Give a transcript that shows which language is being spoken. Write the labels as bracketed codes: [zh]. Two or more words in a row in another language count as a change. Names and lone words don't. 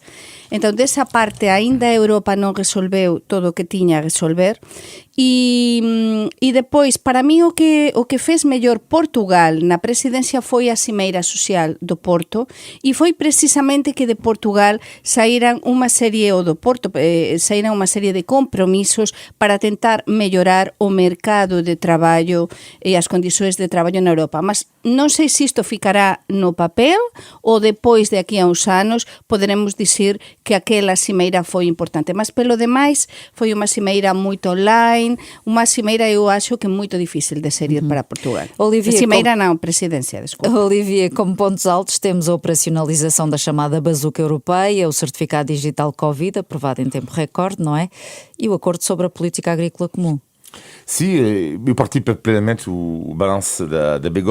[gl] Entón, desa parte, aínda a Europa non resolveu todo o que tiña a resolver, e depois, para mí, o que fez mellor Portugal na presidencia foi a Cimeira Social do Porto, e foi precisamente que de Portugal saíran unha serie de compromisos para tentar mellorar o mercado de traballo e as condições de traballo na Europa. Mas non sei se isto ficará no papel ou depois de aquí a uns anos poderemos dicir que aquela cimeira foi importante. Mas pelo demais foi unha cimeira moito online, unha cimeira eu acho que moito difícil de seguir para Portugal. [pt] Olivier, cimeira não, presidência, desculpa. Olivier, como pontos altos temos a operacionalização da chamada bazuca europeia, o certificado digital Covid, aprovado em tempo recorde, não é? E o acordo sobre a política agrícola comum. Sim, eu partilho plenamente o balanço da Begonha.